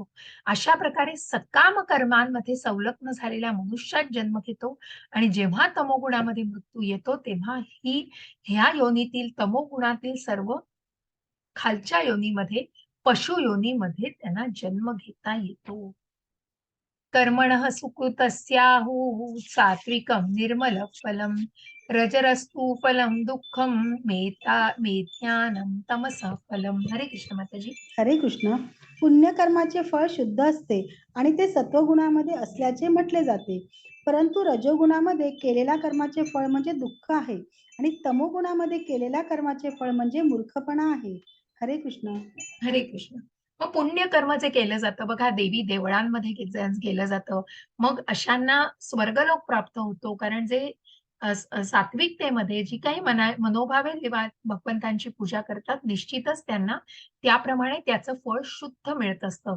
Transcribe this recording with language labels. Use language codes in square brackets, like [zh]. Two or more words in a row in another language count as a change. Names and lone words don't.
[mr] अशा प्रकारे सकाम कर्मांमध्ये संलग्न झालेल्या मनुष्यात जन्म घेतो आणि जेव्हा तमोगुणामध्ये मृत्यू येतो, तेव्हा ह्या योनीतील तमोगुणातील सर्व खालच्या योनीमध्ये, पशु योनीमध्ये त्यांना जन्म घेता येतो. [sa] कर्मणः सुकृतस्याहुः सात्विकं निर्मलं फलं रजरस्तु फलं दुःखं मेज्ञानं तमसः फलम्. [mr] हरे कृष्ण माताजी. हरे कृष्ण. पुण्यकर्माचे फळ शुद्ध असते आणि ते सत्वगुणामध्ये असल्याचे म्हटले जाते. परंतु रजोगुणामध्ये केलेल्या कर्माचे फळ म्हणजे दुःख आहे आणि तमोगुणामध्ये केलेल्या कर्माचे फळ म्हणजे मूर्खपणा आहे. हरे कृष्ण. हरे कृष्ण. मग पुण्यकर्म जे केलं जातं बघा, देवी देवळांमध्ये केलं जातं. मग अशांना स्वर्गलोक प्राप्त होतो. कारण जे सात्विकतेमध्ये जी काही मनोभावे देवा भगवंतांची पूजा करतात, निश्चितच त्यांना त्याप्रमाणे त्याचं फळ शुद्ध मिळत असतं.